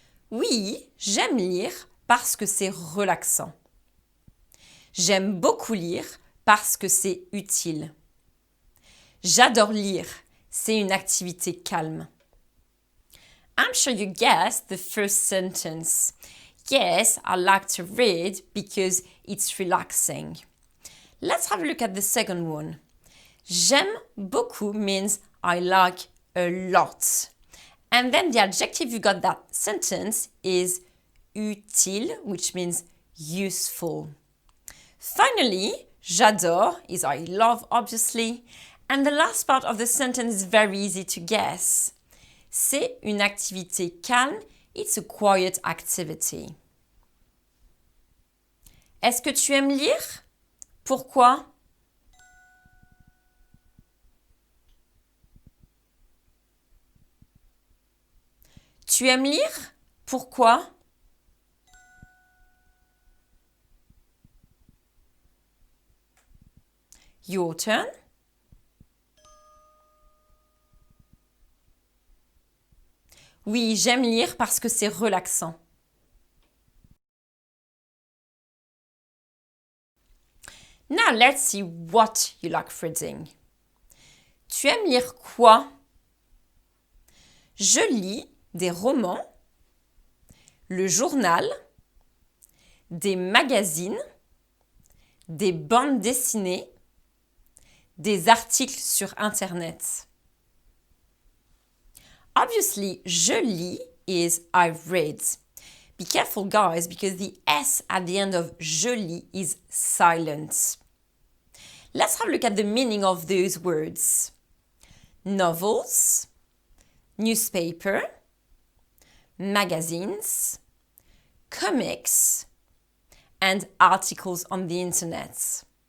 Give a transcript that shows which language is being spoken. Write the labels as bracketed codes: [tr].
[fr] Oui, j'aime lire parce que c'est relaxant. J'aime beaucoup lire parce que c'est utile. J'adore lire, c'est une activité calme. [en] I'm sure you guessed the first sentence. Yes, I like to read because it's relaxing. Let's have a look at the second one. [fr] J'aime beaucoup [en] means I like a lot. And then the adjective you got that sentence is utile, which means useful. Finally, j'adore is I love, obviously. And the last part of the sentence is very easy to guess. [fr] C'est une activité calme. [en] It's a quiet activity. [fr] Est-ce que tu aimes lire? Pourquoi? Tu aimes lire? Pourquoi? [en] Your turn. [fr] Oui, j'aime lire parce que c'est relaxant. [en] Now let's see what you like reading. [fr] Tu aimes lire quoi? Je lis des romans, le journal, des magazines, des bandes dessinées, des articles sur Internet. [en] Obviously, [fr] je lis [en] is I read. Be careful, guys, because the S at the end of je lis is silent. Let's have a look at the meaning of those words. Novels, newspaper, magazines, comics, and articles on the internet.